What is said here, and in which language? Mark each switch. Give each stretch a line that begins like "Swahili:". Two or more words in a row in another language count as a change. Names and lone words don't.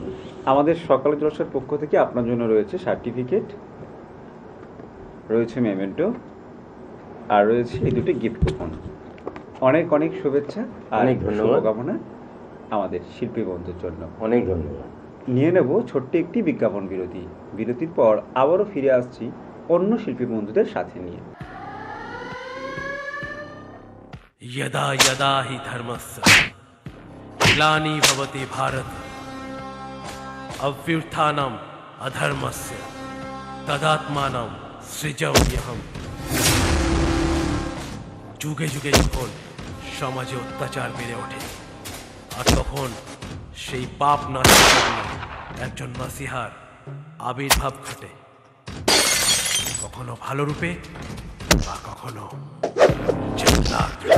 Bangla: আমাদের সকাল জলসার পক্ষ থেকে আপনার জন্য রয়েছে সার্টিফিকেট, রয়েছে মেমেন্টো, আর রয়েছে এই দুটি
English: gift coupon.
Bangla: অনেক অনেক শুভেচ্ছা আর অনেক ধন্যবাদ। শুভকামনা আমাদের শিল্পী বন্ধুর জন্য। অনেক ধন্যবাদ। নিয়ে নেব ছোট্ট একটি বিজ্ঞাপন বিরতি। বিরতির পর আবারও ফিরে আসছি অন্য শিল্পী বন্ধুদের সাথে নিয়ে।
Sanskrit: यदा यदा हि धर्मस्य ग्लानि भवति भारत अभ्युत्थानम् अधर्मस्य तदात्मानं सृजाम्यहम्।
Bangla: যুগে যুগে যখন সমাজে অত্যাচার বেড়ে ওঠে আর তখন সেই পাপ নাশের জন্য একজন মাসিহার আবির্ভাব ঘটে, কখনো ভালো রূপে বা কখনো জল্লাদ।